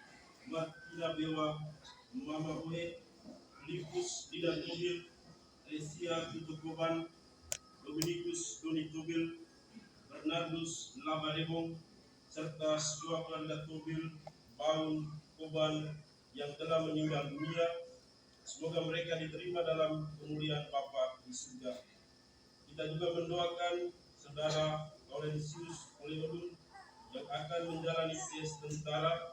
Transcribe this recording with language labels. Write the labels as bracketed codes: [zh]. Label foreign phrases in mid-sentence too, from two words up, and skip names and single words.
[id] Martina Bewa, Mama Boe, Lipus Didan Togil, Lesia Tutukoban, Dominikus Doni Togil, Bernardus Labadebong, serta seluruh keluarga Togil, Baun, Koban yang telah meninggal dunia. Semoga mereka diterima dalam kemuliaan Bapa di surga. Kita juga mendoakan saudara Laurentius Oleodun yang akan menjalani tes tentara.